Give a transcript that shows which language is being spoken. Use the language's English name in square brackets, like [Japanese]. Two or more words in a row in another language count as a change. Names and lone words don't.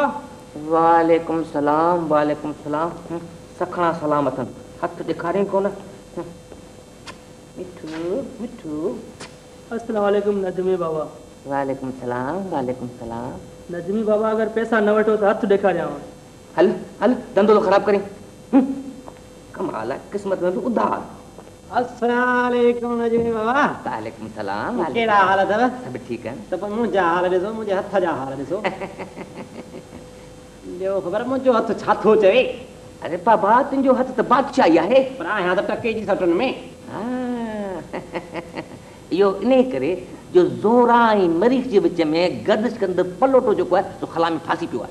[Sindhi] वालेकुम सलाम सखणा सलाम अथनि हथ ॾेखारियईं कोन मिठू अस्सलाम वालेकुम नजमी बाबा वालेकुम सलाम नजमी बाबा अगर पैसा न वठो त हथ ॾेखारियांव हल धंधो तो ख़राब करी [Urdu] کمال ہے قسمت میں بھی ادھار [Sindhi] अस्सलाम वालेकुम नजमी बाबा वालेकुम सलाम कहिड़ा हाल अथव [Urdu] سب ٹھیک ہے [Sindhi] त पोइ मुंहिंजा हाल ॾिसो मुंहिंजे हथ जा हाल ॾिसो ॿियो ख़बर मुंहिंजो हथ छा थो चवे अरे बाबा तुंहिंजो हथ त बादशाही आहे पर आहियां त टके जी सटुनि में इहो इन करे जो ज़ोरा ऐं मरीख़ जे विच में गर्दिश कंदड़ पलोटो जेको आहे सो खला में फासी पियो आहे